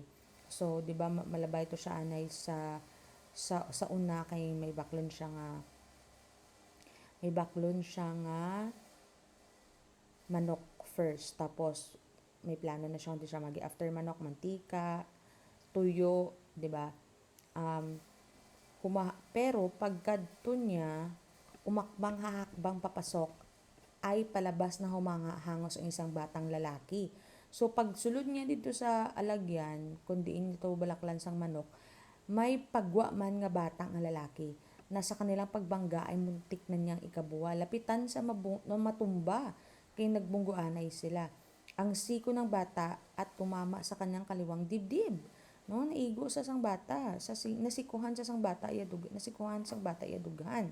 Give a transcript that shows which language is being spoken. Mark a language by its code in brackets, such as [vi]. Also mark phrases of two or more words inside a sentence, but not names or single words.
[hil] So, 'di ba malabay to siya anay sa una kay may baklon siya nga manok first, tapos may plano na siya kung siya magi after manok mantika, tuyo, 'di ba? [tl] Um, [hil] pero pagkadto niya [tl] umakbang hahakbang papasok ay palabas na humahangos ang isang batang lalaki. [hil] So pagsulod niya dito sa alagyan, kung diin ito balaklan sang manok, may pagwa man nga batang ang lalaki na [tl] sa kanilang pagbangga ay muntik na niyang ikabuwa. [hil] Lapitan sa matumba kay nagbungguanay sila. [tl] Ang siko ng bata at tumama sa kanyang kaliwang dibdib. [hil] No, naigo sa sang bata, nasikuhan sa sang bata iyadughan.